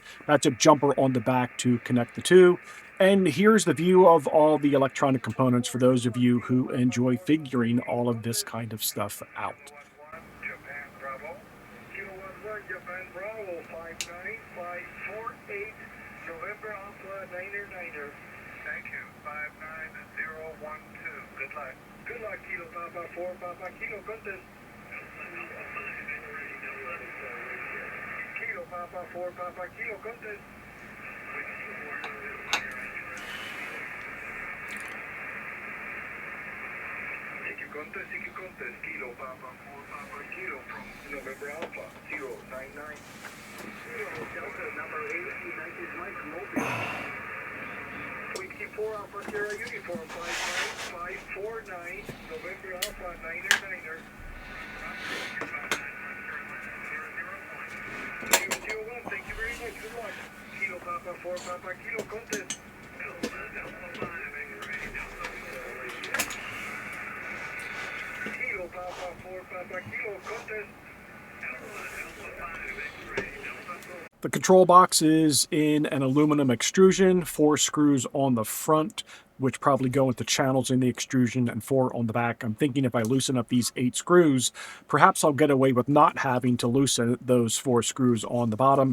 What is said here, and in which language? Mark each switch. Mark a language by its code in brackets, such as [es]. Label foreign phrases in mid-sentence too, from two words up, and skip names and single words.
[en] That's a jumper on the back to connect the two. And here's the view of all the electronic components for those of you who enjoy figuring all of this kind of stuff out. Japan Bravo, Kilo 11, Japan Bravo, 59548, November Alpha, Niner, Niner. Thank you. 59012. Good luck. Good luck, Kilo Papa 4 Papa Kilo Contest. Kilo Papa 4 Papa Kilo Contest. Tiki Contest, Kilo Papa 4 Papa Kilo from November Alpha 099. Kilo Delta number 8 United Mike Mobile. 24 Alpha Sierra Uniform 59549 November Alpha Niner Niner. 001, thank you very much. Good luck. Kilo Papa 4 Papa Kilo Contest. Kilo Papa 4 Papa Kilo Contest. The control box is in an aluminum extrusion, 4 screws on the front, which probably go into channels in the extrusion, and 4 on the back. I'm thinking if I loosen up these 8 screws, perhaps I'll get away with not having to loosen those 4 screws on the bottom.